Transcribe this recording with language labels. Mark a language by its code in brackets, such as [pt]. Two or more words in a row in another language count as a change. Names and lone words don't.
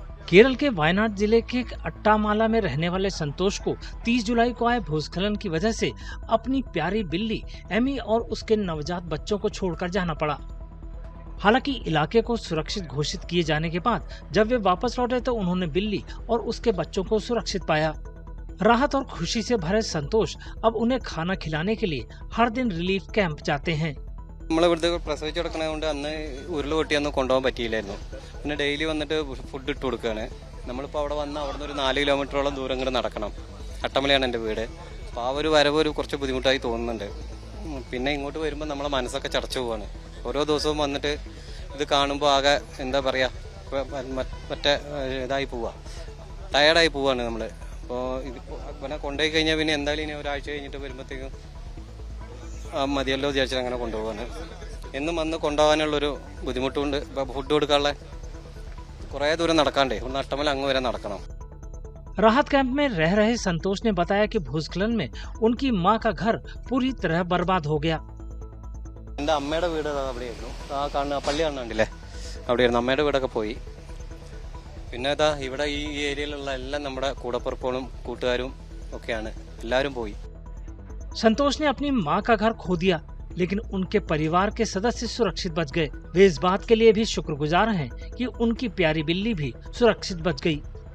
[hi] केरल के वायनाड जिले के अट्टामाला में रहने वाले संतोष को 30 जुलाई को आए भूस्खलन की वजह से अपनी प्यारी बिल्ली एमी और उसके नवजात बच्चों को छोड़कर जाना पड़ा। हालांकि इलाके को सुरक्षित घोषित किए जाने के बाद जब वे वापस लौटे तो उन्होंने बिल्ली और उसके बच्चों को सुरक्षित पाया। राहत और खुशी से भरे संतोष अब उन्हें खाना खिलाने के लिए हर दिन रिलीफ कैंप जाते हैं। [ml] പ്രസവിച്ച് കിടക്കുന്നതുകൊണ്ട് അന്ന് ഉരുള് പൊട്ടിയൊന്നും കൊണ്ടുപോകാൻ പറ്റിയില്ലായിരുന്നു. പിന്നെ ഡെയിലി വന്നിട്ട് ഫുഡ് ഇട്ട് കൊടുക്കുകയാണ്. നമ്മളിപ്പോൾ അവിടെ വന്ന് അവിടുന്ന് ഒരു 4 കിലോമീറ്ററോളം ദൂരം ഇങ്ങോട്ട് നടക്കണം. അട്ടമലയാണ് എൻ്റെ വീട്. അപ്പോൾ ആ ഒരു വരവ് കുറച്ച് ബുദ്ധിമുട്ടായി തോന്നുന്നുണ്ട്. പിന്നെ ഇങ്ങോട്ട് വരുമ്പോൾ നമ്മളെ മനസ്സൊക്കെ ചടച്ചു പോവാണ്. ഓരോ ദിവസവും വന്നിട്ട് ഇത് കാണുമ്പോൾ ആകെ എന്താ പറയുക മറ്റേ ഇതായി പോവുക, ടയർഡായി പോവാണ് നമ്മൾ. അപ്പോൾ ഇതിനെ കൊണ്ടുപോയി കഴിഞ്ഞാൽ പിന്നെ എന്തായാലും ഇനി ഒരാഴ്ച കഴിഞ്ഞിട്ട് വരുമ്പോഴത്തേക്കും മതിയല്ലോ വിചാരിച്ചാൽ അങ്ങനെ കൊണ്ടുപോകാണ്. എന്നും വന്ന് കൊണ്ടുപോകാനുള്ളൊരു ബുദ്ധിമുട്ടുണ്ട്. ഫുഡ് കൊടുക്കാനുള്ള കുറേ ദൂരം നടക്കാണ്ടേ, ഒന്ന് അട്ടമല അങ്ങ് വരെ നടക്കണം. [hi] राहत कैंप में रह रहे संतोष ने बताया कि भूस्खलन में उनकी मां का घर पूरी तरह बर्बाद हो गया। [ml] എൻ്റെ അമ്മയുടെ വീട് അവിടെയായിരുന്നു. ആ കാണുന്ന പള്ളി കാണുന്നുണ്ടല്ലേ, അവിടെയായിരുന്നു. അമ്മയുടെ വീടൊക്കെ പോയി. പിന്നെ ഇതാ ഇവിടെ ഈ ഏരിയയിലുള്ള എല്ലാം നമ്മുടെ കൂടപ്പുറപ്പുകളും കൂട്ടുകാരും ഒക്കെയാണ്, എല്ലാവരും പോയി. [hi] संतोष ने अपनी मां का घर खो दिया, लेकिन उनके परिवार के सदस्य सुरक्षित बच गए। वे इस बात के लिए भी शुक्रगुजार हैं कि उनकी प्यारी बिल्ली भी सुरक्षित बच गई।